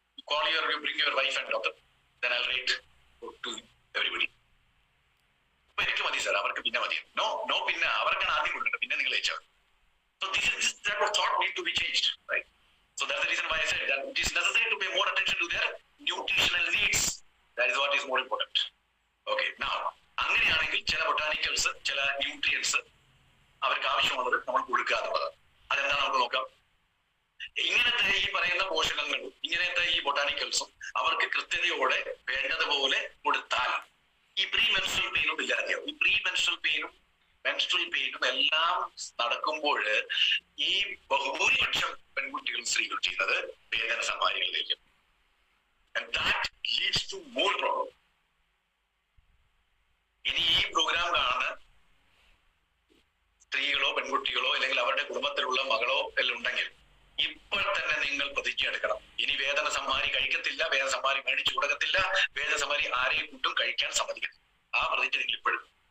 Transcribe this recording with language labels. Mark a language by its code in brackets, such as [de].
[en] Call you bring your wife and daughter, then I'll rate to everybody. [ml] അപ്പൊ എനിക്ക് മതി sir, അവർക്ക് പിന്നെ മതി. നോ, പിന്നെ അവർക്കാണ് ആദ്യം കൊടുക്കേണ്ടത്, പിന്നെ നിങ്ങൾ കഴിച്ചാൽ. [en] So this type of thought need to be changed, right? So that's the reason why I said that it is necessary to pay more attention to their nutritional needs. That is what is more important. [ml] Okay, now അങ്ങനെയാണെങ്കിൽ ചില ബൊട്ടാനിക്കൽസ്, ചില nutrients അവർക്ക് ആവശ്യമുള്ളത് നമ്മൾ കൊടുക്കുക എന്നുള്ളതാണ്. അതെന്താ നമുക്ക് നോക്കാം. ഇങ്ങനത്തെ ഈ പറയുന്ന പോഷകങ്ങളും ഇങ്ങനത്തെ ഈ ബൊട്ടാനിക്കൽസും അവർക്ക് കൃത്യതയോടെ വേണ്ടതുപോലെ കൊടുത്താൽ ഈ പ്രീ മെൻസ്ട്രൽ പെയിനും ഇല്ലാതെയാവും. ഈ പ്രീ മെൻസ്ട്രൽ പെയിനും മെൻസ്ട്രൽ പെയിനും എല്ലാം നടക്കുമ്പോൾ ഈ ബഹുഭൂരിപക്ഷം പെൺകുട്ടികളും സ്ത്രീകളും ചെയ്യുന്നത് വേദന സമാരികളിലേക്ക്. [en] And that leads to more problem. [ml] ഇനി ഈ പ്രോഗ്രാം കാണുന്ന സ്ത്രീകളോ പെൺകുട്ടികളോ അല്ലെങ്കിൽ അവരുടെ കുടുംബത്തിലുള്ള മകളോ എല്ലാം ഉണ്ടെങ്കിൽ ഇപ്പോൾ തന്നെ നിങ്ങൾ പ്രതിജ്ഞ എടുക്കണം. ഇനി വേദന സമ്മാരി കഴിക്കത്തില്ല, വേദന സമ്മാരി മേടിച്ചു കൊടുക്കത്തില്ല, വേദന സമ്മാരി ആരെയും കൊണ്ടും കഴിക്കാൻ സമ്മതിക്കരുത്. ആ പ്രതിജ്ഞ നിങ്ങൾ ഇപ്പോഴും.